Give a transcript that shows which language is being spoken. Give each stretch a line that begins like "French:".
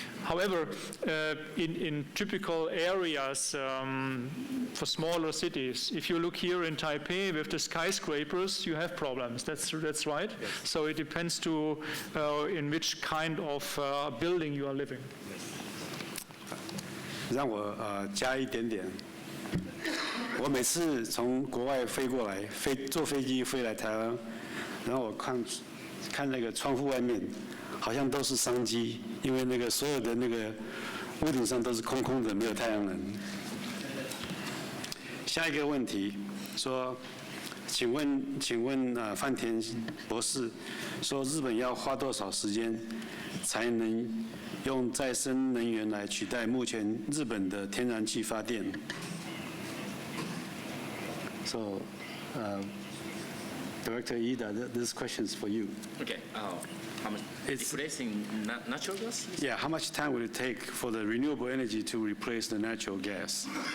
English: However, in typical areas for smaller cities, if you look here in Taipei with the skyscrapers, you have problems. That's right. Yes. So it depends to in which kind of building you are living.
Chinese: 让我加一点点。我每次从国外飞过来，坐飞机飞来台湾，然后我看那个窗户外面，好像都是商机，因为那个所有的那个屋顶上都是空空的，没有太阳能。下一个问题说，请问饭田博士，说日本要花多少时间才能用再生能源来取代目前日本的天然气发电 ？
English: So, Director Ida, this question is for you. Okay. How much? Replacing natural gas? Yeah. How much time will it take for the renewable energy to replace the natural gas?